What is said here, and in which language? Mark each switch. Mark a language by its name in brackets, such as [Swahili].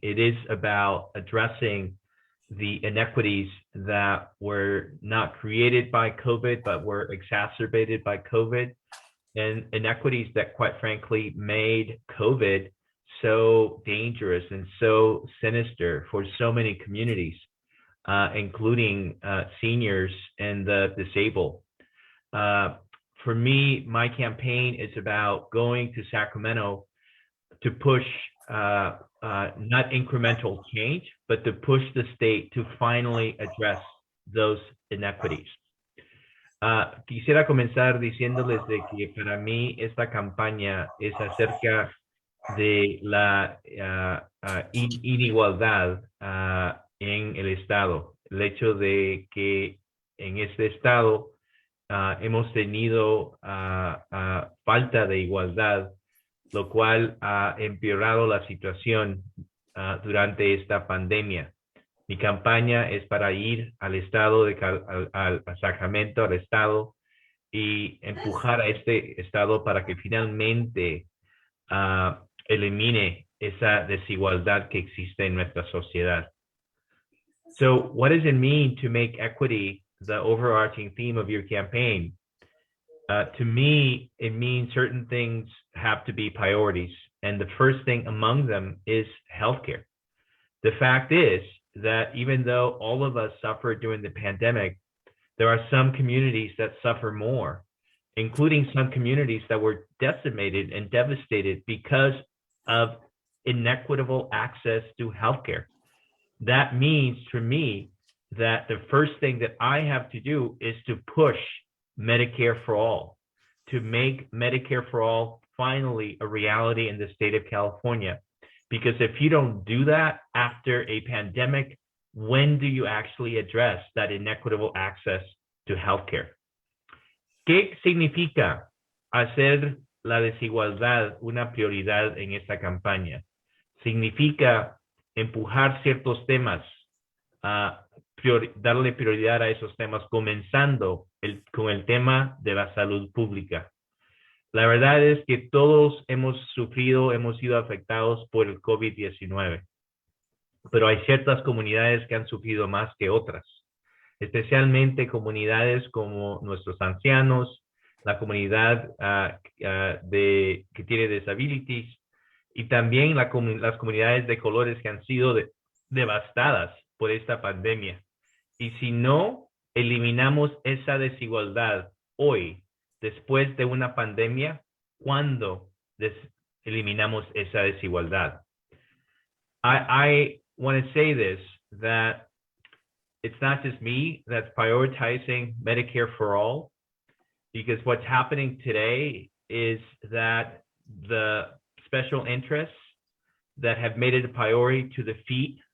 [English] It is about addressing the inequities that were not created by COVID, but were exacerbated by COVID, and inequities that, quite frankly, made COVID so dangerous and so sinister for so many communities, including seniors and the disabled. For me, my campaign is about going to Sacramento to push not incremental change, but to push the state to finally address those inequities. [Spanish] Quisiera comenzar diciéndoles de que para mí esta campaña es acerca de la inigualdad en el estado, el hecho de que en este estado hemos tenido falta de igualdad, lo cual ha empeorado la situación durante esta pandemia. Mi campaña es para ir al estado a Sacramento, al estado, y empujar a este estado para que finalmente elimine esa desigualdad que existe en nuestra sociedad. [English] So what does it mean to make equity the overarching theme of your campaign? To me, it means certain things have to be priorities. And the first thing among them is healthcare. The fact is that even though all of us suffered during the pandemic, there are some communities that suffer more, including some communities that were decimated and devastated because of inequitable access to healthcare. That means for me that the first thing that I have to do is to push Medicare for all, to make Medicare for all finally a reality in the state of California. Because if you don't do that after a pandemic, when do you actually address that inequitable access to healthcare? [Spanish] ¿Qué significa hacer la desigualdad una prioridad en esta campaña? Significa empujar ciertos temas, darle prioridad a esos temas, comenzando con el tema de la salud pública. La verdad es que todos hemos sufrido, hemos sido afectados por el COVID-19, pero hay ciertas comunidades que han sufrido más que otras, especialmente comunidades como nuestros ancianos, la comunidad que tiene disabilities, y también las comunidades de colores que han sido devastadas por esta pandemia. Y si no eliminamos esa desigualdad hoy, después de una pandemia, ¿cuándo eliminamos esa desigualdad? [English] I want to say this, that it's not just me that's prioritizing Medicare for all, because what's happening today is that the special interests that have made it a priority to defeat